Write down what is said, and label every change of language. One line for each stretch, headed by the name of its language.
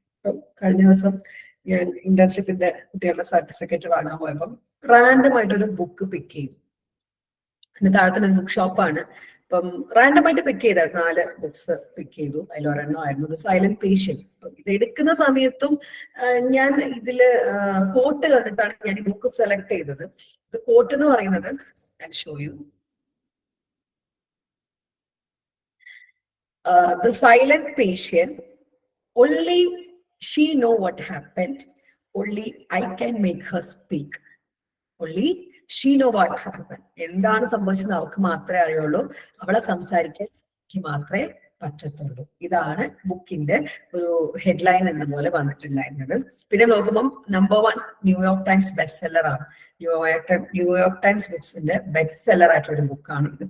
Malayalam: ഇപ്പം കഴിഞ്ഞ ദിവസം ഞാൻ ഇന്റേൺഷിപ്പിന്റെ കുട്ടികളുടെ സർട്ടിഫിക്കറ്റ് വാങ്ങാൻ പോയപ്പം റാൻഡം ആയിട്ടൊരു ബുക്ക് പിക്ക് ചെയ്തു. എന്റെ താഴത്തെ ബുക്ക് ഷോപ്പാണ്. അപ്പം റാൻഡം ആയിട്ട് പിക്ക് ചെയ്ത 4 ബുക്സ് പിക്ക് ചെയ്തു. അതിലൊരെണ്ണമായിരുന്നു ദ സൈലന്റ് പേഷ്യന്റ്. ഇത് എടുക്കുന്ന സമയത്തും ഞാൻ ഇതില് കോട്ട് കണ്ടിട്ടാണ് ഞാൻ ഈ ബുക്ക് സെലക്ട് ചെയ്തത്. കോട്ട് എന്ന് പറയുന്നത്
English: Show you the silent patient, only she know what happened, only I can make her speak, only she know what happened.
Malayalam: എന്താണ് സംഭവിച്ചത് അവൾക്ക് മാത്രമേ അറിയുള്ളൂ, അവളെ സംസാരിക്കാൻ എനിക്ക് മാത്രമേ പറ്റത്തുള്ളൂ. ഇതാണ് ബുക്കിന്റെ ഒരു ഹെഡ്ലൈൻ എന്ന പോലെ വന്നിട്ടുണ്ടായിരുന്നത്. പിന്നെ നോക്കുമ്പോൾ number 1 New York times best seller ആണ്. ന്യൂയോർക്ക് ടൈംസ് ബുക്സിന്റെ ബെസ്റ്റ് സെല്ലർ ആയിട്ടുള്ള ഒരു ബുക്കാണ് ഇത്.